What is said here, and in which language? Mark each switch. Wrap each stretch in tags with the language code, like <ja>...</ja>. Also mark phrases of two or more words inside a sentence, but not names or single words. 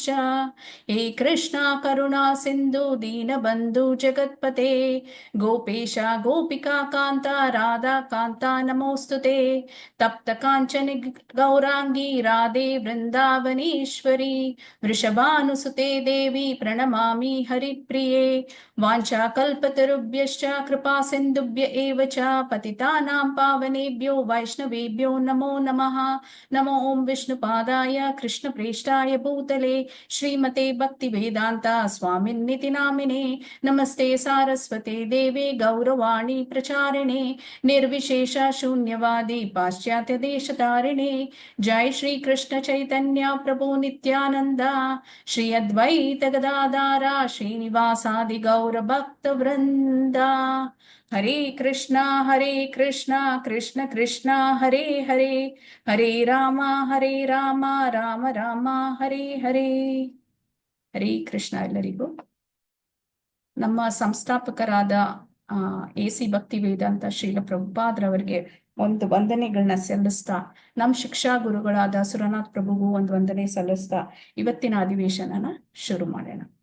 <sa>ಹೇ ಕೃಷ್ಣ ಕರುಣಾ ಸಿಂಧು ದೀನಬಂಧು ಜಗತ್ಪತೆ ಗೋಪೇಶ ಗೋಪಿಕಾ ಕಾಂತ ರಾಧಾ ಕಾಂತ ನಮೋಸ್ತುತೆ. ತಪ್ತ ಕಾಂಚನ ಗೌರಾಂಗಿ ರಾಧೆ ವೃಂದಾವನೇಶ್ವರಿ ವೃಷಭಾನುಸುತೆ ದೇವಿ ಪ್ರಣಮಾಮಿ ಹರಿಪ್ರಿಯೆ. ವಾಂಛಾ ಕಲ್ಪತರುಭ್ಯಶ್ಚ ಕೃಪಾ ಸಿಂಧುಭ್ಯ ಏವ ಚ ಪತಿತಾನಾಂ ಪಾವನೇಭ್ಯೋ ವೈಷ್ಣವೇಭ್ಯೋ ನಮೋ ನಮಃ. ನಮೋ ಓಂ ವಿಷ್ಣುಪಾದಾಯ ಕೃಷ್ಣಪ್ರೇಷ್ಠಾಯ ಭೂತಲೆ ಶ್ರೀಮತೆ ಭಕ್ತಿವೇದಾಂತ ಸ್ವಾಮಿನ್ನಿತಿ ನಾಮಿನೇ. ನಮಸ್ತೆ ಸಾರಸ್ವತೆ ದೇವೆ ಗೌರವಾಣಿ ಪ್ರಚಾರಿಣೆ ನಿರ್ವಿಶೇಷ ಶೂನ್ಯವಾದಿ ಪಾಶ್ಚಾತ್ಯ ದೇಶತಾರಿಣೆ. ಜೈ ಶ್ರೀ ಕೃಷ್ಣ ಚೈತನ್ಯ ಪ್ರಭು ನಿತ್ಯಾನಂದ ಶ್ರೀ ಅದ್ವೈತ ಗದಾಧಾರ ಶ್ರೀನಿವಾಸಾದಿ ಗೌರ ಭಕ್ತ ವೃಂದ. ಹರೇ ಕೃಷ್ಣ ಕೃಷ್ಣ ಕೃಷ್ಣ ಹರೇ ಹರೇ ಹರೇ ರಾಮ ರಾಮ ರಾಮ ಹರೇ ಹರೇ.</sa> <kn>ಹರೇ ಕೃಷ್ಣ ಎಲ್ಲರಿಗೂ. ನಮ್ಮ ಸಂಸ್ಥಾಪಕರಾದ AC ಭಕ್ತಿ ವೇದಾಂತ ಶ್ರೀಲ ಪ್ರಭುಪಾದ್ರವರಿಗೆ ಒಂದು ವಂದನೆಗಳನ್ನ ಸಲ್ಲಿಸ್ತಾ, ನಮ್ಮ ಶಿಕ್ಷಾ ಗುರುಗಳಾದ ಸುರನಾಥ್ ಪ್ರಭುಗೂ ಒಂದು ವಂದನೆ ಸಲ್ಲಿಸ್ತಾ ಇವತ್ತಿನ ಅಧಿವೇಶನನ ಶುರು ಮಾಡೋಣ.</kn>